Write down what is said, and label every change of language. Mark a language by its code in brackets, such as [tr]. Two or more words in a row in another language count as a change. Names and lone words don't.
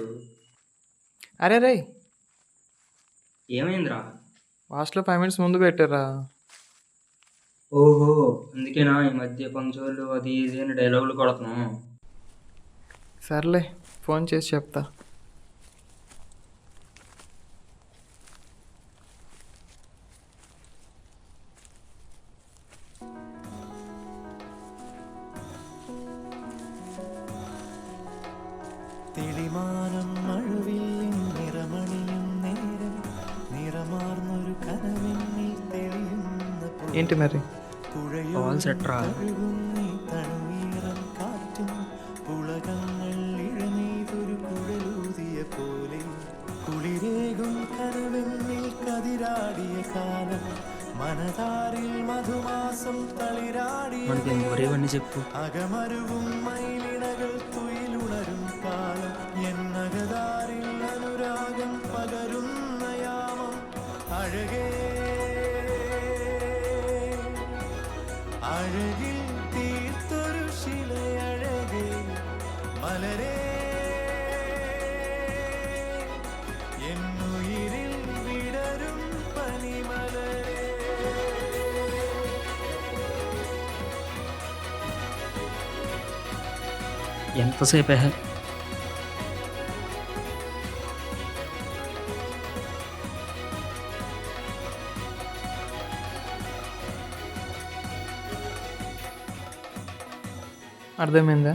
[te] అరే రే, ఏమైందిరా? లాస్ట్లో 5 minutes ముందు పెట్టారా? ఓహో, అందుకేనా ఈ మధ్య పంచోళ్ళు అది ఇది అని డైలాగులు కొడుతున్నాం. సర్లే, ఫోన్ చేసి చెప్తా. [ml] തെളിമാനം മഴവില്ലിൻ നിറമണിയും നേരം നിറമാർന്നൊരു കനവെന്നിൽ തെളിയുന്ന [te] ఏంటి మరి? కాల్ సెట్ రా. [ml] പുഴയുന്നീ തണുനീറം കാറ്റും പുളകങ്ങൾ ഇഴനീതൊരു കുഴലൂതിയ പോലെ കുളിരേകും കനവെന്നിൽ കതിരാടിയ കാലം മനതാരിൽ മധുമാസം തളിരാടിയ [te] మనకి ఎందుకు చెప్పు. [ml] അകമരുവും മയിലിണകൾ തുയിലുണരും കാലം എന്നകതാരിൽ അനുരാഗം പകരുന്ന യാമം അഴകേ അഴകിൽ തീർത്തൊരു ശിലയഴകേ മലരേ എന്നുയിരിൽ വിടരും പനിമലരേ. [te] ఎంతసేపే? అర్థమైందా?